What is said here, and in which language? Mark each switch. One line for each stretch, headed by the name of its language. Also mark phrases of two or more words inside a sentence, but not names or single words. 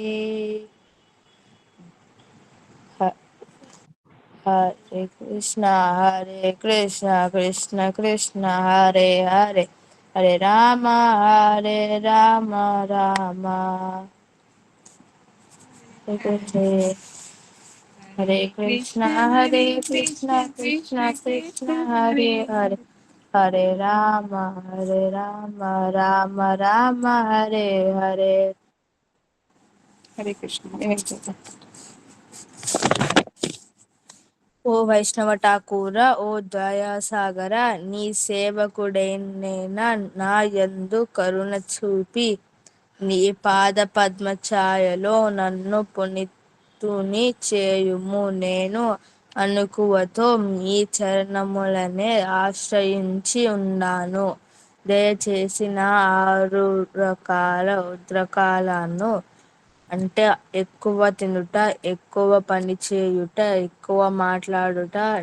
Sanskrit: हरे कृष्णा कृष्ण कृष्ण हरे हरे हरे राम राम हरे कृष्ण कृष्ण कृष्ण हरे हरे हरे राम राम राम हरे हरे
Telugu: హరే కృష్ణ. ఏమేమి చేద్దాం? ఓ వైష్ణవ ఠాకూర ఓ దయాసాగర నీ సేవకుడైన నా యందు కరుణ చూపి నీ పాద పద్మఛాయలో నన్ను పునీతుని చేయుము నేను అనుకువతో మీ చరణములనే ఆశ్రయించి ఉన్నాను దయచేసి నా 6 రకాల ఉద్రేకాలను అంటే ఎక్కువ తినుట ఎక్కువ పని చేయుట ఎక్కువ మాట్లాడుట